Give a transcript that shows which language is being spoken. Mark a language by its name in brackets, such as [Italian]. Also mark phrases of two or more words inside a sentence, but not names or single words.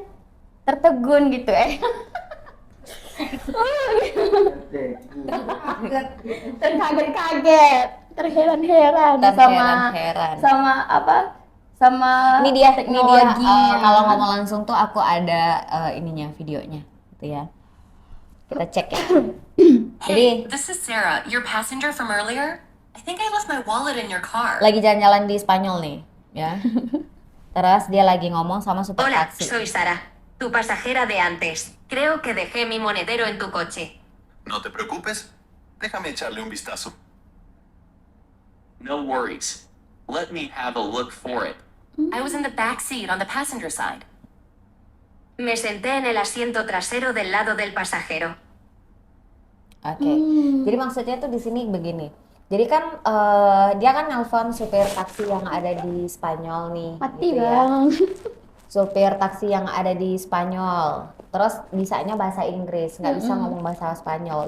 [Indonesian] Tertegun gitu Terkaget-kaget, terheran-heran sama Terheran-heran. sama apa? Sama Ini dia teknologinya. kalau ngomong langsung tuh aku ada ininya, videonya gitu ya. Kita cek ya. Jadi [English] Hey, this is Sarah, your passenger from earlier. I think I left my wallet in your car. [Indonesian] lagi jalan-jalan di Spanyol nih, ya. Terus dia lagi ngomong sama supir [Spanish] Hola, [Indonesian] taksi. [Spanish] soy Sara, tu pasajera de antes. Creo que dejé mi monedero en tu coche. No te preocupes, déjame echarle un vistazo. [English] No worries. Let me have a look for it. I was in the back seat on the passenger side. [Spanish] Me senté en el asiento trasero del lado del pasajero. [Indonesian] Oke. Jadi maksudnya tuh di sini begini. Jadi kan dia kan nelpon supir taksi yang ada di Spanyol nih, Mati gitu ya. bang. Supir taksi yang ada di Spanyol, terus bisanya bahasa Inggris, nggak bisa ngomong bahasa Spanyol.